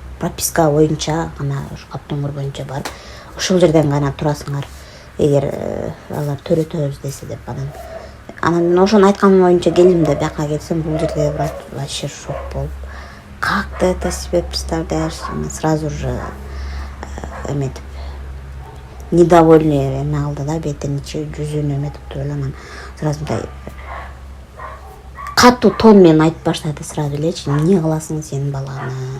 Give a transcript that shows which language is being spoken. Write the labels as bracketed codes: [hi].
[ky] Прописка боюнча гана, ошо каптоңур боюнча барып, ошол жерден гана турасыңар, эгер алар төрөтөбүз десе деп. Анан мен ошону айтканым боюнча келдим да, бияка келсем бул жерде врач вообще шок болуп, [ru] как ты это себе представляешь? [ky] Сразу же эметип недовольный эме алды да, бетин жүзүнө эметип туруп эле анан сразу мындай катуу тон менен айтып баштады сразу элечи. Эмне кыласың сен баланы?